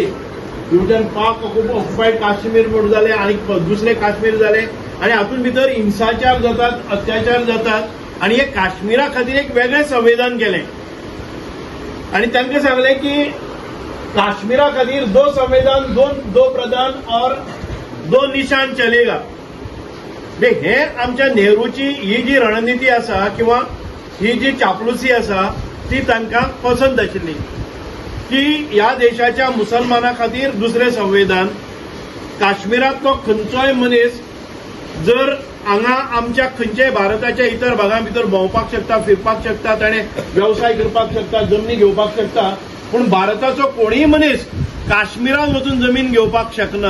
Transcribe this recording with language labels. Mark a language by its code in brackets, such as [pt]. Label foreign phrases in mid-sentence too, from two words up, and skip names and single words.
[kok] ब्रिटन [en] Pak occupied Kashmir [kok] म्हणून जाले आणि दुसरे काश्मीर जाले आणि हातूंत भितर हिंसाचार जातात, अत्याचार जातात आणि हे काश्मीरा खातीर एक वेगळें संविधान केलें. आणि तांकां सांगलें की काश्मीरा खातीर [hi] दो संविधान, दो प्रधान और दो निशान चलेगा. [kok] हे आमच्या नेहरूची ही जी रणनीती आसा किंवा ही जी चापलुसी आसा ती तांकां पसंत आशिल्ली की ह्या देशाच्या मुसलमाना खातीर दुसरें संविधान. काश्मीरांतलो खंयचोय मनीस जर हांगा आमच्या खंयच्याय भारताच्या इतर भागां भितर भोंवपाक शकता, फिरपाक शकता, ताणें वेवसाय करपाक शकता, जमनी घेवपाक शकता, पूण भारताचो कोणीय मनीस काश्मीरांत वचून जमीन घेवपाक शकना.